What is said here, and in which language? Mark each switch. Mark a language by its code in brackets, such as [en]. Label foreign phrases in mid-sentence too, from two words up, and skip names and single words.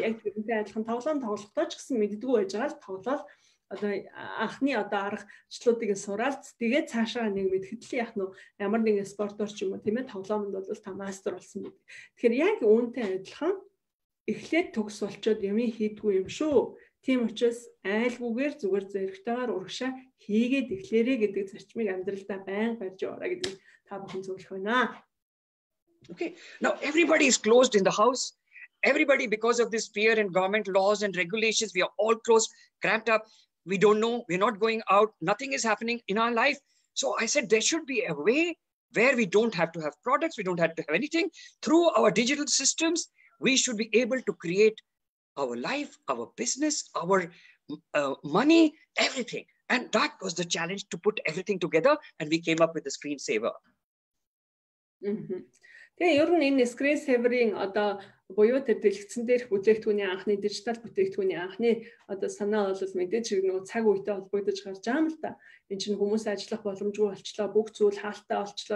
[mn] Яг тэрнтэй адилхан тоглоом тоглохдоо ч гэсэн мэддэггүй байж байгаа л тоглоод одоо анхны одоо аргачлалуудыг сураад тэгээд цаашаа нэг мэдхэд л яг нь ямар нэгэн спортоор ч юм уу тийм ээ тоглоомд бол та мастер болсон гэдэг. Тэгэхээр яг үүнтэй адилхан эхлээд төгс болчоод юм хийдгүй юм шүү. Тийм учраас айлгүйгээр зүгээр зэрэгтэйгээр урагшаа хийгээд эхлээрэй гэдэг зарчмыг амьдралдаа байнга барьж яваарай гэдэг та бүхэн зөвлөх байна. [en] Okay. Now everybody is closed in the house. Everybody, because of this fear and government laws and regulations, we are all closed, cramped up. We don't know. We're not going out. Nothing is happening in our life. So I said there should be a way where we don't have to have products. We don't have to have anything. Through our digital systems, we should be able to create our life, our business, our money, everything. And that was the challenge, to put everything together. And we came up with the screensaver. [mn] Тэгээ ер нь энэ screensaver-ийн одоо буюу тэр дэлгэцэн дээрх бүтээгдэхүүний анхны дижитал бүтээгдэхүүний анхны одоо санаа бол мэдээж нэг цаг үетэй холбогдож гарч байгаа юм л да. Энд чинь хүмүүс ажиллах боломжгүй болчлоо, бүх зүйл хаалттай болчлоо.